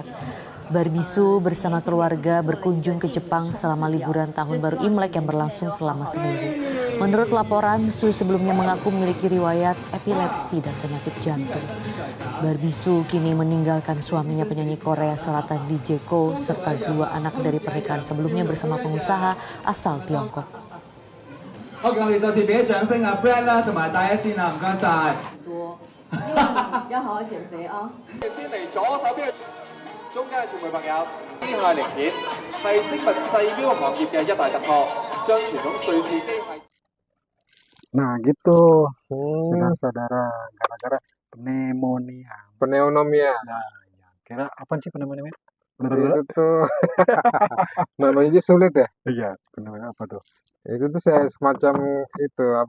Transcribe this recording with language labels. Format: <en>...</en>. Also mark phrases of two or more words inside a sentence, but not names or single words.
<id>Berbisu bersama keluarga berkunjung ke Jepang selama liburan Tahun Baru Imlek yang berlangsung selama seminggu. Menurut laporan, Su sebelumnya mengaku memiliki riwayat epilepsi dan penyakit jantung. Berbisu kini meninggalkan suaminya penyanyi Korea Selatan Lee Jae-ko serta 2 anak dari pernikahan sebelumnya bersama pengusaha asal Tiongkok.</id> <yue>好，咁我哋再次俾啲掌聲啊 ，Brad 啦，同埋大 S 先啊，唔該晒。多，希望你要好好減肥啊！先嚟左手邊，中間嘅傳媒朋友，機械零件係精密製錶行業嘅一大突破，將傳統瑞士機械。</yue> <id>Nah gitu, saudara, gara-gara pneumonia. Pneumonia. Nah, ya. Kira apa sih pneumonia? Itu tuh namanya aja sulit ya. Iya, pneumonia apa tuh? Itu tuh saya semacam itu apa</id>